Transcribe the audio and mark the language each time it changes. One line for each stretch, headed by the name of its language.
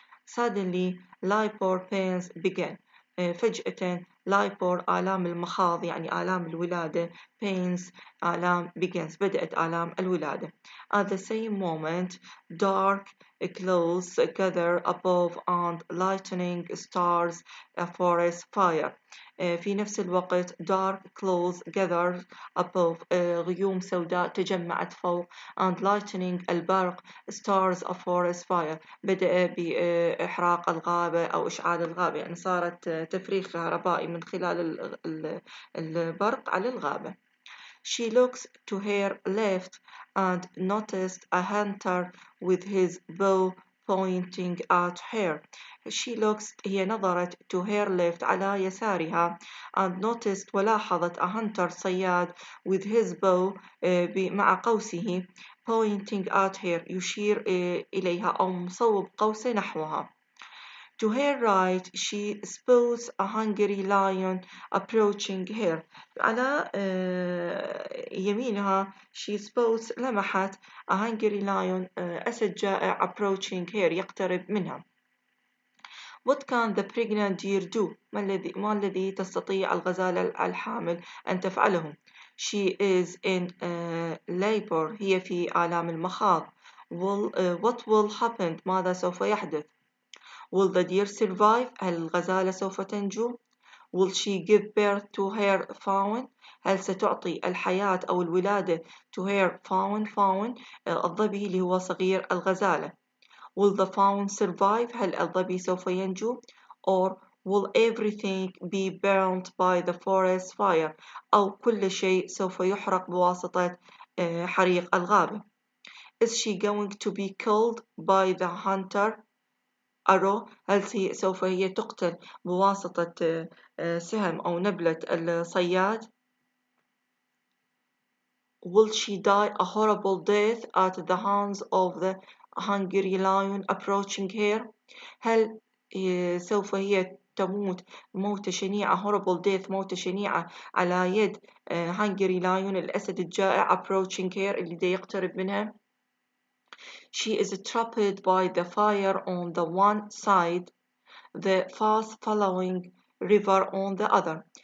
English: Suddenly labor pains began.
Arabic: فجأة labor آلام المخاض يعني آلام الولادة. pains آلام begins بدأت آلام الولادة.
English: At the same moment dark clouds gather above and lightning stars a forest fire.
Arabic: في نفس الوقت
English: dark clouds gather above
Arabic: غيوم سوداء تجمعت فوق
English: and lightning
Arabic: البرق
English: stars a forest fire
Arabic: بدأ بإحراق الغابة أو إشعال الغابة يعني صارت تفريغ كهربائي من خلال البرق على الغابة.
English: She looks to her left and noticed a hunter with his bow pointing at her. She looks
Arabic: هي نظرت
English: to her left
Arabic: على يسارها
English: and noticed
Arabic: ولاحظت
English: a hunter
Arabic: صياد
English: with his bow
Arabic: مع قوسه
English: pointing at her
Arabic: يشير إليها أو مصوب قوسه نحوها.
English: To her right she spots a hungry lion approaching her.
Arabic: على يمينها
English: she spots
Arabic: لمحت
English: a hungry lion
Arabic: أسد جائع
English: approaching her
Arabic: يقترب منها.
English: What can the pregnant deer do?
Arabic: ما الذي تستطيع الغزالة الحامل أن تفعله؟
English: She is in labor.
Arabic: هي في آلام المخاض.
English: What will happen?
Arabic: ماذا سوف يحدث؟
English: Will the deer survive?
Arabic: هل الغزالة سوف تنجو؟
English: Will she give birth to her fawn?
Arabic: هل ستعطي الحياة أو الولادة
English: to her fawn
Arabic: الظبي اللي هو صغير الغزالة.
English: Will the fawn survive?
Arabic: هل الظبي سوف ينجو؟
English: Or will everything be burned by the forest fire?
Arabic: أو كل شيء سوف يحرق بواسطة حريق الغابة.
English: Is she going to be killed by the hunter?
Arabic: arrow هل سوف هي تقتل بواسطة سهم أو نبلة الصياد.
English: Will she die a horrible death at the hands of the hungry lion approaching her?
Arabic: هل سوف هي تموت موتة شنيعة
English: horrible death
Arabic: موتة شنيعة على يد
English: hungry lion
Arabic: الأسد الجائع
English: approaching her
Arabic: اللي دا يقترب منها.
English: She is trapped by the fire on the one side the fast following river on the other.